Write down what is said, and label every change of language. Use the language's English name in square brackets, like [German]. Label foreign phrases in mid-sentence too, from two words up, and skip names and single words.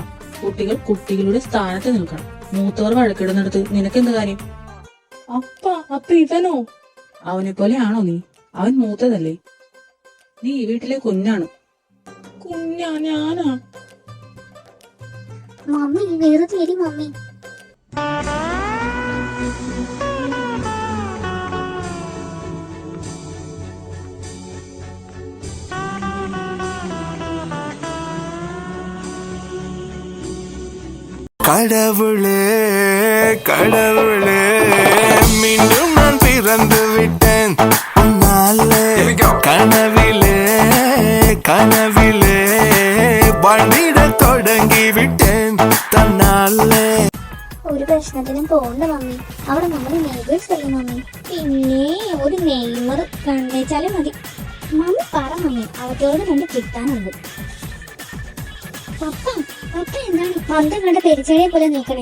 [Malayalam] കുട്ടികൾ കുട്ടികളുടെ സ്ഥാനത്ത് നിൽക്കണം. മൂത്തവർ വഴക്കിടുന്നിടത്ത് നിനക്കെന്ത് കാര്യം? അപ്പ ഇവനോ? അവനെ പോലെയാണോ നീ? അവൻ മൂത്തതല്ലേ? നീ ഈ വീട്ടിലെ കുഞ്ഞാണ്. കുഞ്ഞാ ഞാനാ? മമ്മി വെറുതെ ഇരി മമ്മി. [Tamil] கடவுளே கடவுளே மீண்டும் நான் பிறந்து விட்டேன் உன்னாலே கனவிலே கனவிலே வாழ்ந்திட தொடங்கி விட்டேன் தன்னாலே. [Malayalam] ഒരു പ്രശ്നത്തിനും പോകണ്ട മമ്മി. അവിടെ നമ്മുടെ നെയ്ബേഴ്സ് അല്ലേ മമ്മി. പിന്നെ ഒരു നെയ്മർ കണ്ടേച്ചാലും മതി. മമ്മി പറ മമ്മി, അവറ്റോട് കണ്ട് കിട്ടാനുണ്ട്. പപ്പ പപ്പ എന്താണ് മന്ദം കണ്ട പെരിച്ചഴിയെ പോലെ നിൽക്കണേ?